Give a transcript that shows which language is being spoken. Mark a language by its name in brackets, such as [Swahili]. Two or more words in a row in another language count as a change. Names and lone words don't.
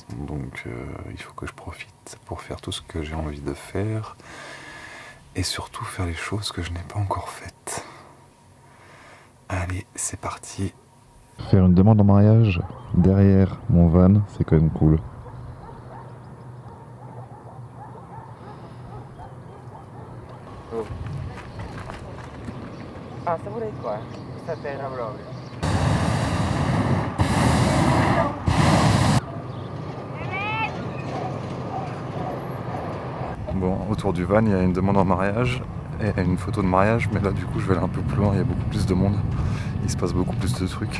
[French] Donc il faut que je profite pour faire tout ce que j'ai envie de faire. Et surtout faire les choses que je n'ai pas encore faites. Allez, c'est parti. Faire une demande en mariage derrière mon van, c'est quand même cool. [Italian] Ah, sta pure qua, sta a terra proprio. [French] Bon, autour du van, il y a une demande en mariage et une photo de mariage, mais là du coup je vais aller un peu plus loin, il y a beaucoup plus de monde, il se passe beaucoup plus de trucs.